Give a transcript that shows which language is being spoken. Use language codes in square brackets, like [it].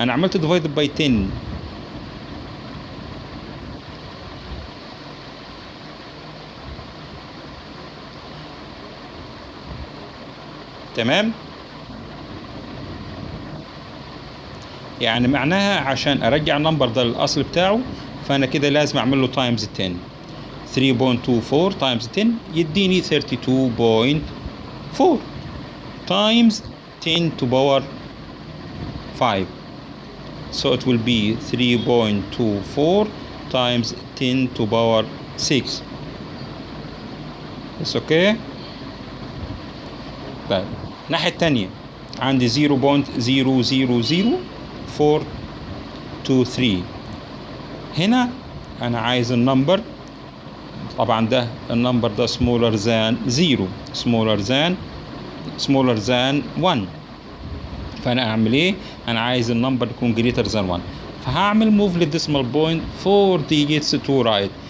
[ar] انا عملت [en] divided by 10 [ar] تمام، يعني معناها عشان ارجع النمبر ده للاصل بتاعه فانا كده لازم اعمل له تايمز 10. [en] 3.24 times 10 يديني 32.4 times 10 to power 5. So it will be 3.24 times 10 to power 6. It's okay. [ar] طيب الناحية التانية عندي 0.000423. هنا أنا عايز النمبر، طبعا ده النمبر ده [en] smaller than 0 smaller than 1. [ar] فأنا أعمل إيه؟ أنا عايز النمبر يكون [en] greater than 1. فهعمل move للديسمال point 4 digits to right.